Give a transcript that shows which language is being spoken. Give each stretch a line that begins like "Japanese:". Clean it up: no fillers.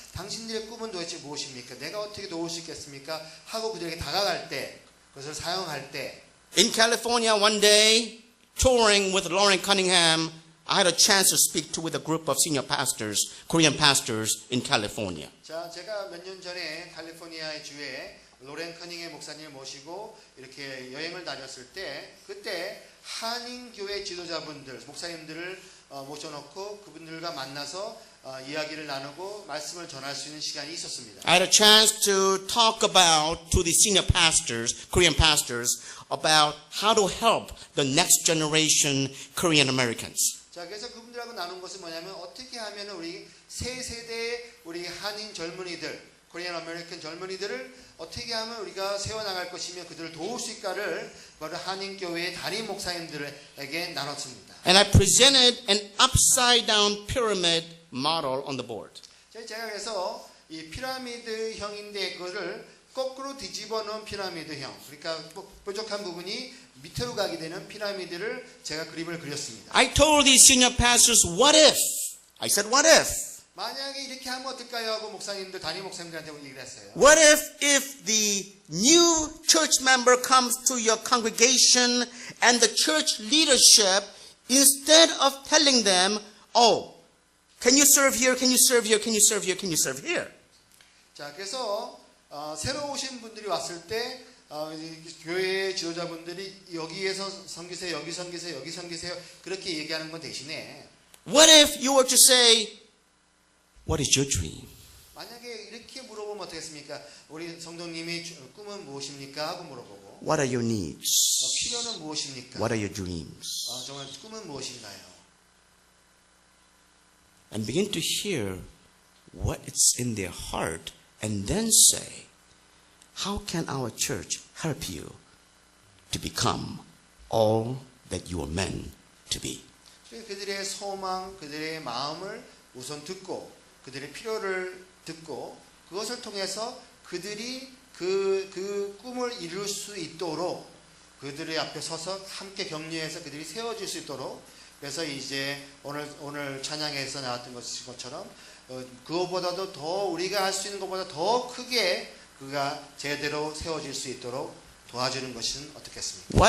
Korean: 당신들의 꿈은 도대체 무엇입니까? 내가 어떻게 도울 수 있겠습니까? 하고 그들에게 다가갈 때 그것을 사용할 때
English: In California one day, touring with Lauren Cunningham, I had a chance to speak with a group of senior pastors, Korean pastors in California.
Korean: 자, 제가 몇 년 전에 캘리포니아의 주에 로렌 커닝의 목사님을 모시고 이렇게 여행을 다녔을 때 그때 한인교회 지도자분들, 목사님들을 모셔놓고 그분들과 만나서 이야기를 나누고 말씀을 전할 수 있는 시간이 있었습니다.
English: I had a chance to talk about to the senior pastors, Korean pastors, about how to help the next generation Korean Americans.
Korean: 자, 그래서 그분들하고 나눈 것은 뭐냐면 어떻게 하면 우리 새 세대의 우리 한인 젊은이들, 코리안 아메리칸 젊은이들을 어떻게 하면 우리가 세워나갈 것이며 그들을 도울 수 있을까를 바로 한인교회의 담임 목사님들에게 나눴습니다.
English: And I presented an upside down pyramid model on the board.
Korean: 제가 그래서 이 피라미드형인데 그거를 거꾸로 뒤집어 놓은 피라미드형, 그러니까 뾰족한 부분이 밑으로 가게 되는 피라미드를 제가 그림을 그렸습니다.
English: I told these senior pastors, what if? I said, what if?
Korean: 만약에 이렇게 하면 어떨까요? 하고 목사님들, 담임 목사님들한테 얘기를 했어요.
English: What if the new church member comes to your congregation and the church leadership, instead of telling them, oh, can you serve here, can you serve here, can you serve here, can you serve here?
Korean: 자, 그래서 새로 오신 분들이 왔을 때 교회 지도자분들이 여기에서 섬기세요, 여기 섬기세요, 여기 섬기세요 그렇게 얘기하는 건 대신에
English: What if you were to say, what is your dream?
Korean: 만약에 이렇게 물어보면 어떻겠습니까? 우리 성도님이 꿈은 무엇입니까? 하고 물어보고
English: What are your needs?
Korean: 필요는 무엇입니까?
English: What are your dreams?
Korean: 정말 꿈은 무엇인가요?
English: And begin to hear what is in their heart and then say, how can our church help you to become all that you are meant to be?
Korean: 그들의 소망, 그들의 마음을 우선 듣고 그들의 필요를 듣고 그것을 통해서 그들이 그 꿈을 이룰 수 있도록 그들의 앞에 서서 함께 격려해서 그들이 세워질 수 있도록 그래서 이제 오늘 찬양에서 나왔던 것처럼 그것보다도 더 우리가 할 수 있는 것보다 더 크게 그가 제대로 세워질 수 있도록 도와주는 것은 어떻겠습니까?